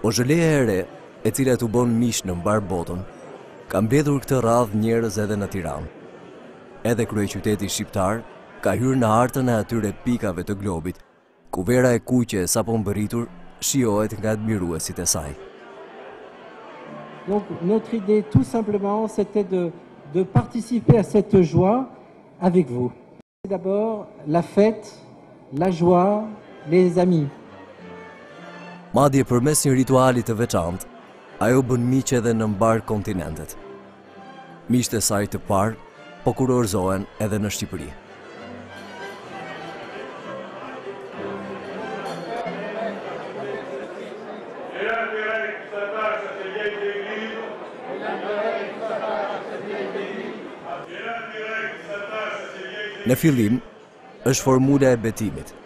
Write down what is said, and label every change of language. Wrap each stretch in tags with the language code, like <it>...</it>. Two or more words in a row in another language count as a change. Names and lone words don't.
<sq>Boxheleja e re, e cila t'u bën mish në mbar botën, ka mbledhur këtë radhë njerëz edhe në Tiranë. Edhe kryeqyteti shqiptar ka hyrë në hartën e atyre pikave të globit, ku vera e kuqe sapo mbërritur shijohet nga admiruesit e saj.</sq> <fr>Donc notre idée tout simplement c'était de participer à cette joie avec vous. D'abord la fête, la joie, les amis.</fr> <sq>Madje përmes një rituali të veçantë, ajo bën miq edhe në mbar kontinentet. Miqtë e saj të parë po kurorzohen edhe në Shqipëri. Në fillim, është formula e betimit.</sq>